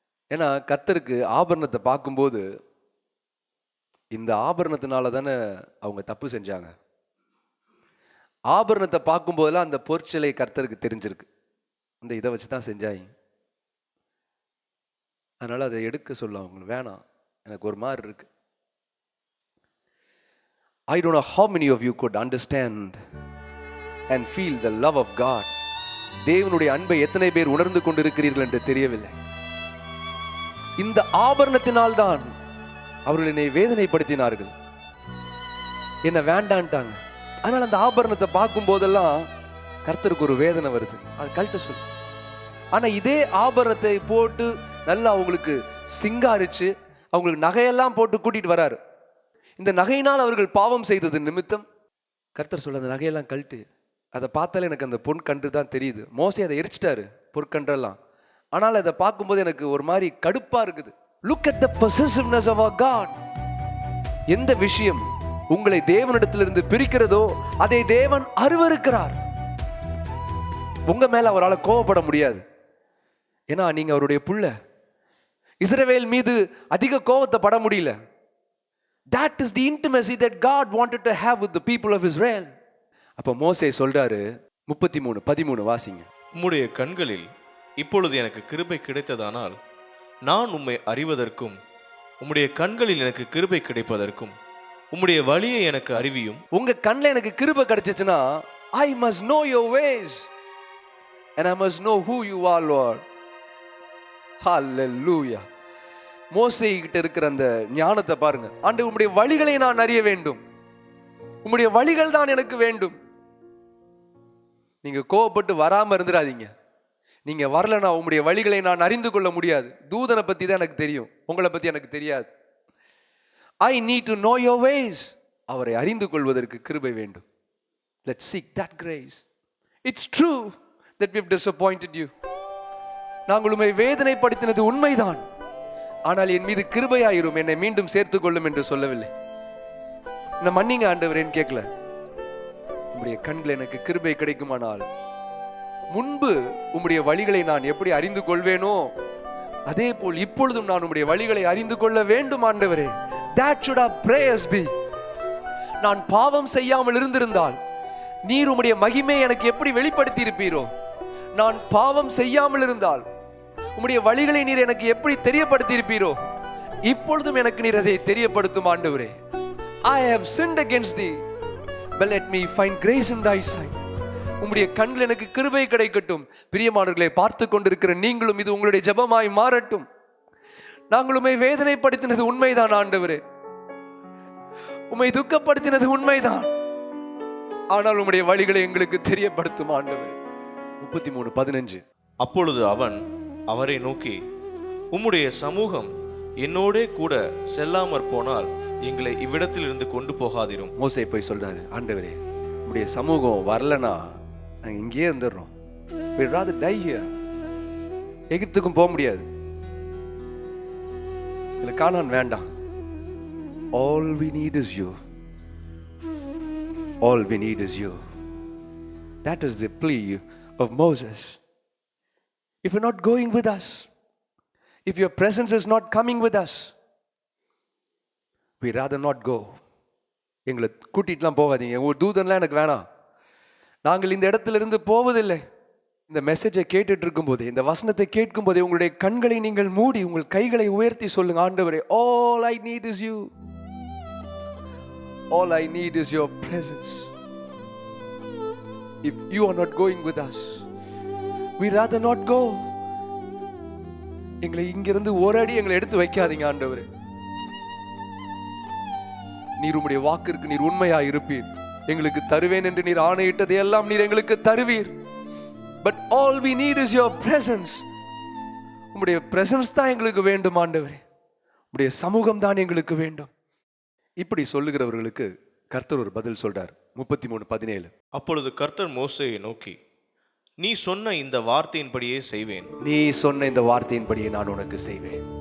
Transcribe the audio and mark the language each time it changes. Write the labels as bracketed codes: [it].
[ta] ஏன்னா கர்த்தருக்கு ஆபரணத்தை பார்க்கும்போது, இந்த ஆபரணத்தினால தானே அவங்க தப்பு செஞ்சாங்க. ஆபரணத்தை பார்க்கும்போதெல்லாம் அந்த பொற்சிலை கர்த்தருக்கு தெரிஞ்சிருக்கு, அந்த இதை வச்சு தான் செஞ்சாங்க. அதனால அதை எடுக்க சொல்ல அவங்களுக்கு வேணாம், எனக்கு ஒரு மாதிரி இருக்கு. [en] I don't know how many of you could understand and feel the love of God. [ta] தேவனுடைய அன்பை எத்தனை பேர் உணர்ந்து கொண்டிருக்கிறீர்கள் என்று தெரியவில்லை. இந்த ஆபரணத்தினால் தான் அவர்கள் என்னை வேதனைப்படுத்தினார்கள், என்ன வேண்டான்ட்டாங்க. அதனால அந்த ஆபரணத்தை பார்க்கும் போதெல்லாம் கர்த்தருக்கு ஒரு வேதனை வருது, அது கழட்ட சொல்லு. ஆனா இதே ஆபரணத்தை போட்டு நல்லா அவங்களுக்கு சிங்காரிச்சு அவங்களுக்கு நகையெல்லாம் போட்டு கூட்டிட்டு வராரு. இந்த நகையினால் அவர்கள் பாவம் செய்தது நிமித்தம் கர்த்தர் சொல்ல அந்த நகையெல்லாம் கழட்டு. அதை பார்த்தாலே எனக்கு அந்த பொன் கன்று தான் தெரியுது. மோசே அதை எரிச்சிட்டாரு பொற்கன்றெல்லாம். ஆனால் அதை பார்க்கும்போது எனக்கு ஒரு மாதிரி கடுப்பா இருக்குது. [en] Look at the possessiveness of our God. [ta] எந்த விஷயம் உங்களை தேவனிடத்திலிருந்து பிரிக்கிறதோ அதை தேவன் அருவருக்கிறார். உங்க மேல அவரால் கோபப்பட முடியாது, ஏன்னா நீங்க அவருடைய புள்ள. இஸ்ரவேல் மீது அதிக கோபத்தை பட முடியல. [en] That is the intimacy that God wanted to have with the people of Israel. [ta] அப்ப மோசே சொல்றாரு 33:13 வாசிங்க. உம்முடைய கண்களில் இப்பொழுது எனக்கு கிருபை கிடைத்ததானால் நான் உம்மை அறிவதற்கும் உம்முடைய கண்களில் எனக்கு கிருபை கிடைப்பதற்கும் உம்முடைய வழியை எனக்கு அறிவியும். உங்க கண்ணில் எனக்கு கிருபை கிடைச்சிச்சுன்னா [en] I must know your ways and I must know who you are, Lord. Hallelujah. [ta] மோசே கிட்ட இருக்கிற அந்த ஞானத்தை பாருங்க. ஆண்டவரே, உம்முடைய வழிகளை நான் அறிய வேண்டும், உம்முடைய வழிகள் தான் எனக்கு வேண்டும். நீங்க கோவப்பட்டு வராம இருந்துடாதீங்க. நீங்க வரலனா உம்முடைய வழிகளை நான் அறிந்து கொள்ள முடியாது. தூதனை பத்தி தான் எனக்கு தெரியும், உங்களை பத்தி எனக்கு தெரியாது. [en] I need to know your ways. [ta] அவரை அறிந்து கொள்வதற்கு கிருபை வேண்டும். [en] Let's seek that grace. It's true that we've disappointed you. [ta] நாங்கள் உம்மை வேதனைப்படுத்தினது உண்மைதான், ஆனால் என் மீது கிருபையாயிரும், என்னை மீண்டும் சேர்த்துக் கொள்ளும் என்று சொல்லவில்லை. நான் மன்னிங்க ஆண்டவரேன்னு கேட்கல. உம்முடைய கண்கள் எனக்கு கிருபை கிடைக்குமானால் முன்பு உம்முடைய வழிகளை நான் எப்படி அறிந்து கொள்வேனோ அதே போல் இப்பொழுதும் நான் உம்முடைய வழிகளை அறிந்து கொள்ள வேண்டும் ஆண்டவரே. [en] That should our prayers be. [ta] நான் பாவம் செய்யாமல் இருந்திருந்தால் நீர் உம்முடைய மகிமை எனக்கு எப்படி வெளிப்படுத்தி இருப்பீரோ, நான் பாவம் செய்யாமல் இருந்தால் உம்முடைய வழிகளை நீர் எனக்கு எப்படி தெரியப்படுத்தி இருப்பீரோ, இப்பொழுதும் எனக்கு நீர் அதை தெரியப்படுத்தும் ஆண்டவரே. [en] I have sinned against thee, but let me find grace in thy sight. [ta] உம்முடைய கண்கள் எனக்கு கிருபை கிடைக்கட்டும். பிரியமானவர்களை, பார்த்து கொண்டிருக்கிற நீங்களும் இது உங்களுடைய ஜெபமாய் மாறட்டும். நாங்கள் உம்மை வேதனைப்படுத்தினது உண்மைதான் ஆண்டவரே, உம்மை துக்கப்படுத்தினது உண்மைதான், ஆனால் உம்முடைய வழிகளை எங்களுக்கு தெரியப்படுத்தும் ஆண்டவரே. 33:15. அப்பொழுது அவன் அவரை நோக்கி, உம்முடைய சமூகம் என்னோடே கூட செல்லாமற் போனால் எங்களை இவ்விடத்திலிருந்து கொண்டு போகாதிரும். மோசே போய் சொல்றாரு, ஆண்டவரே உம்முடைய சமூகம் வரலனா நாங்க இங்கேயே இருந்துடுறோம். [en] We'd rather die here. [ta] எகிப்துக்கும் போக முடியாது, இல்லை கானான் வேண்டாம். [en] All we need is you. All we need is you. That is the plea of Moses. If you're not going with us, if your presence is not coming with us, we'd rather not go. [ta] எங்களை கூட்டிட்டுலாம் போகாதீங்க, ஒரு தூதன்லாம் எனக்கு வேணாம், நாங்கள் இந்த இடத்துல இருந்து போவதில்லை. இந்த மெசேஜை கேட்டுட்டு இருக்கும் போதே, இந்த வசனத்தை கேட்கும் போதே உங்களுடைய கண்களை நீங்கள் மூடி உங்கள் கைகளை உயர்த்தி சொல்லுங்க, ஆண்டவரே, [en] all I need is you. All I need is your presence. If you are not going with us, we'd rather not go. [ta] எங்களை இங்கிருந்து ஓராடி எங்களை எடுத்து வைக்காதீங்க ஆண்டவரே. நீர் உம்முடைய வாக்கிற்கு நீர் உண்மையா இருப்பீர். எங்களுக்கு தருவேன் என்று நீர் ஆணையிட்டதை எல்லாம் நீர் எங்களுக்கு தருவீர். [en] But all we need is your presence. [ta] உம்முடைய presence தான் எங்களுக்கு வேண்டும் ஆண்டவரே, உம்முடைய சமூகம் தான் எங்களுக்கு வேண்டும். இப்படி சொல்லுகிறவர்களுக்கு கர்த்தர் ஒரு பதில் சொல்றார். 33:17. அப்பொழுது கர்த்தர் மோசேயை நோக்கி, நீ சொன்ன இந்த வார்த்தையின்படியே செய்வேன். நீ சொன்ன இந்த வார்த்தையின்படியே நான் உனக்கு செய்வேன்.